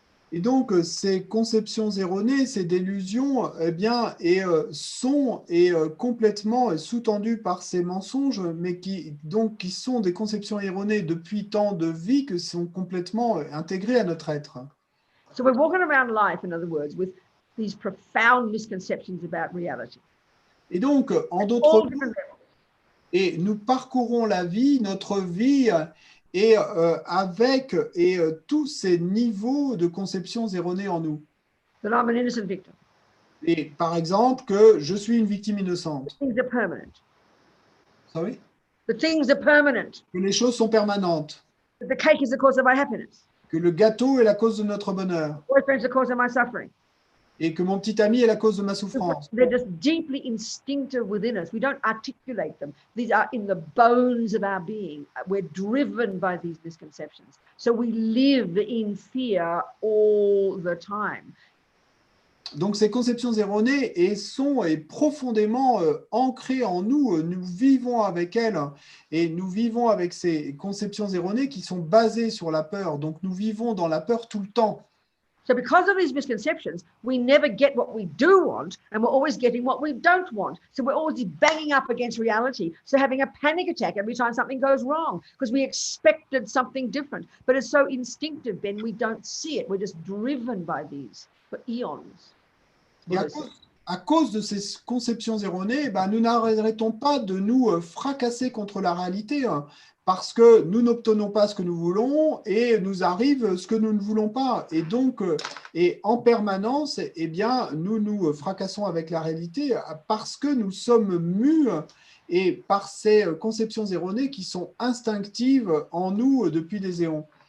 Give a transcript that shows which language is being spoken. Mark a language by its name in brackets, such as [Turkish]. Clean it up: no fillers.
[French] Et donc, ces conceptions erronées, ces délusions, eh bien, sont complètement sous-tendues par ces mensonges, mais qui sont des conceptions erronées depuis tant de vie que sont complètement intégrées à notre être. [English] So we're walking around life, in other words, with these profound misconceptions about reality. [French] Et donc, en [English] All [French] d'autres mots, [English] different levels. [French] et nous parcourons la vie, notre vie, et avec tous ces niveaux de conceptions erronées en nous. [English] That I'm an innocent victim. [French] Et par exemple, que je suis une victime innocente. [English] Things are permanent. Sorry? The things are permanent. [French] Que les choses sont permanentes, [English] That the cake is the cause of my happiness. [French] que le gâteau est la cause de notre bonheur, [English] Boyfriend's the cause of my suffering. [French] et que mon petit ami est la cause de ma souffrance. [English] They're just deeply instinctive within us. We don't articulate them. These are in the bones of our being. We're driven by these misconceptions. So we live in fear all the time. [French] Donc ces conceptions erronées sont profondément ancrées en nous. Nous vivons avec elles et nous vivons avec ces conceptions erronées qui sont basées sur la peur. Donc nous vivons dans la peur tout le temps. [English] So because of these misconceptions, we never get what we do want, and we're always getting what we don't want. So we're always banging up against reality. So having a panic attack every time something goes wrong because we expected something different. But it's so instinctive, Ben, we don't see it. We're just driven by these for eons. [French] Et à cause de ces conceptions erronées, nous n'arrêtons pas de nous fracasser contre la réalité, parce que nous n'obtenons pas ce que nous voulons et nous arrive ce que nous ne voulons pas. Et donc, en permanence, nous nous fracassons avec la réalité parce que nous sommes mus et par ces conceptions erronées qui sont instinctives en nous depuis des éons.